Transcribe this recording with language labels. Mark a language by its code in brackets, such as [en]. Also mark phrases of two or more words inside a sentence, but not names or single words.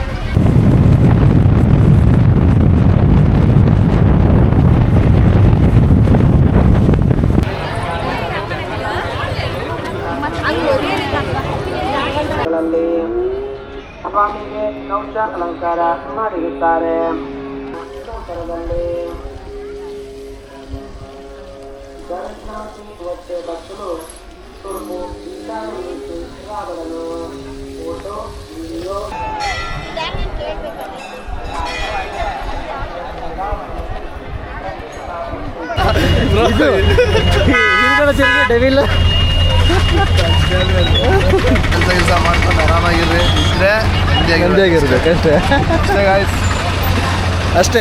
[kn] ಸ್ವಾಮಿಗೆ ಕವಚ ಅಲಂಕಾರ ಮಾಡಿರುತ್ತಾರೆ. [te] దర్శనానికి వచ్చే భక్తులు తూర్పు ఈశాన్య నుంచి రాబడను. [en] photo video [kn] ಕೆಲಸ ಮಾಡ್ಕೊಂಡು ಆರಾಮಾಗಿರ್ರಿ. ಇದ್ರೆ ನೆಮ್ಮದಿಯಾಗಿರ್ಬೇಕಷ್ಟೇ ಅಷ್ಟೇ.